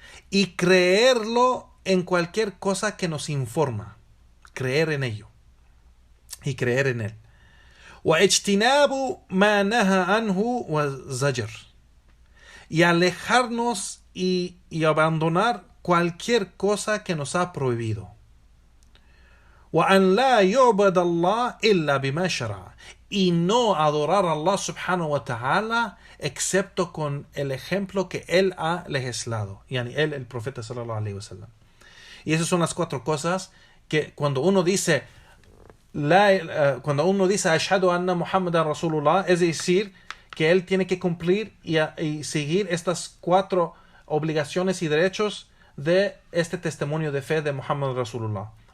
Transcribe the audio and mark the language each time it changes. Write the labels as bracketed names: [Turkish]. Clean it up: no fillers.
[Spanish] Y creerlo en cualquier cosa que nos informa. Creer en ello. Y creer en él. [Arabic] واجتناب ما نهى عنه وزجر. [Spanish] Y alejarnos y abandonar cualquier cosa que nos ha prohibido. [Arabic] وأن لا يعبد الله إلا بما شرع. [Spanish] Y no adorar a Allah subhanahu wa ta'ala excepto con el ejemplo que él ha legislado. Yani él, el profeta sallallahu alayhi wa sallam. Y esas son las 4 cosas que cuando uno dice Ashhadu anna Muhammadan Rasulullah, es decir, que él tiene que cumplir y seguir estas 4 obligaciones y derechos de este testimonio de fe de Muhammad Rasulullah.